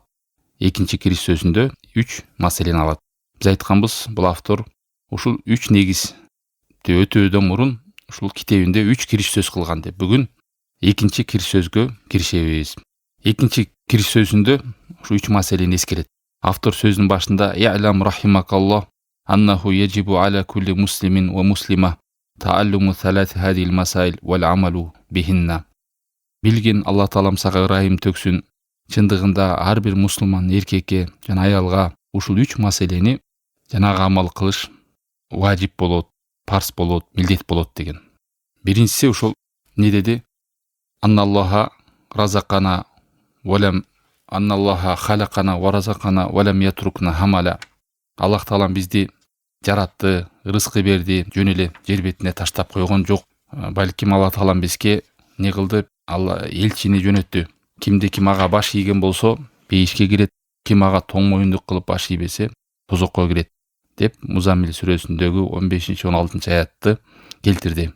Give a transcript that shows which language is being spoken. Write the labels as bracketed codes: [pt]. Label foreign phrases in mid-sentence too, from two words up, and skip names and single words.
[ky] Экинчи кириш сөзүндө 3 маселени алат. Биз айтканбыз, бул автор ушул 3 негизди өтөөдөн мурун ушул китебинде 3 кириш сөз кылган деп. Бүгүн экинчи кириш сөзгө киришебиз. Экинчи кириш сөзүндө ушу 3 маселени эскерет. Автор сөзүнүн башында [ar] «اعلم رحمك الله أنه يجب على كل مسلم ومسلمة تعلم ثلاث هذه المسائل والعمل بهن». [ky] Билгин, Аллах Таалам сага ырайым төксүн, чындыгында ар бир мусулман эркекке жана аялга ушул 3 маселени жанагы амал кылыш важип болот, парз болот, милдет болот деген. Биринчиси ушул не деди? [ar] أن الله رزقنا ولم أن الله خلقنا ورزقنا ولم يتركنا هملا. [ky] Аллах Таалам бизди жаратты, рызкы берди, жөн эле жер бетине таштап койгон жок. Балким Аллах Таалам бизге не кылды? Алла элчини жөнөттү. Кимде ким ага баш ийген болсо, бейишке кирет. Ким ага тоң моюндук кылып баш ийбесе, тозокко кирет деп Музаммил сүрөсүндөгү 15-16 аятты келтирди.